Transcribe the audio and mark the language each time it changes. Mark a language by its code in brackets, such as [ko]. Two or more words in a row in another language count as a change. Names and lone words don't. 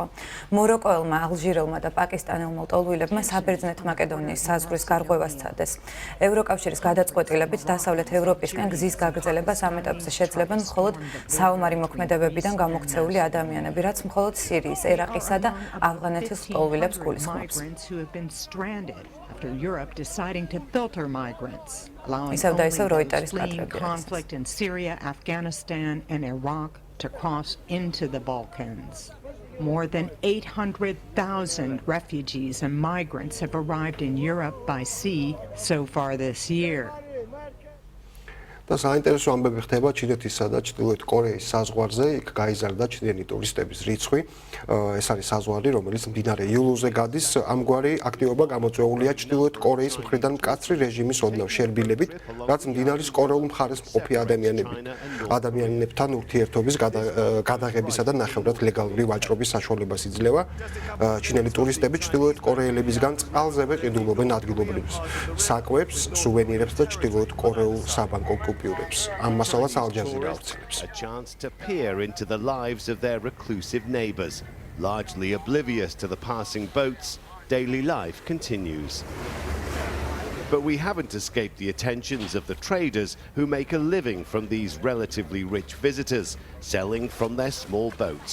[ka] მოროკოელმა, ალჟირელმა და პაკისტანელმა ლტოლვილებმა საბერძნეთ მაკედონიის საზღვრის გარღვევას სცადეს. ევროკავშირის გადაწყვეტილებით დასავლეთ ევროპისკენ გზის გაგრძელებას ამ ეტაპზე შეძლებენ მხოლოდ საომარი მოქმედებებიდან გამოქცეული ადამიანები, რაც მხოლოდ სირიის, ერაყისა და ავღანეთის ლტოლვილებს გულისხმობს. [en] After Europe deciding to filter migrants, allowing conflict in Syria, Afghanistan, and Iraq to cross into the Balkans. More than 800,000 refugees and migrants have arrived in Europe by sea so far this year. [ka] და საინტერესო ამბები ხდება ჩინეთისა და ჩრდილოეთ კორეის საზღვარზე, იქ გაიზარდა ჩინელი ტურისტების რიცხვი. ეს არის საზღვარი, რომელიც მდინარე იულუზე გადის. ამგვარი აქტივობა გამოწვეულია ჩრდილოეთ კორეის მხრიდან მკაცრი რეჟიმის ოდნავ შერბილებით, რაც მდინარის კორეულ მხარეს მყოფი ადამიანებთან ურთიერთობის გადაღებისა და ნახევრად ლეგალური ვაჭრობის საშუალებას იძლევა. ჩინელი ტურისტები ჩრდილოეთ კორეელებისგან წყალზევე ყიდულობენ ადგილობრივ საკვებს, სუვენირებს და ჩრდილოეთ კორეულ საბანკო აკმაყოფილებს. ამ მასალას ალ-ჯაზირა ავრცელებს. [en] A chance to peer into the lives of their reclusive neighbours. Largely oblivious to the passing boats, daily life continues. But we haven't escaped the attentions of the traders who make a living from these relatively rich visitors, selling from their small boats.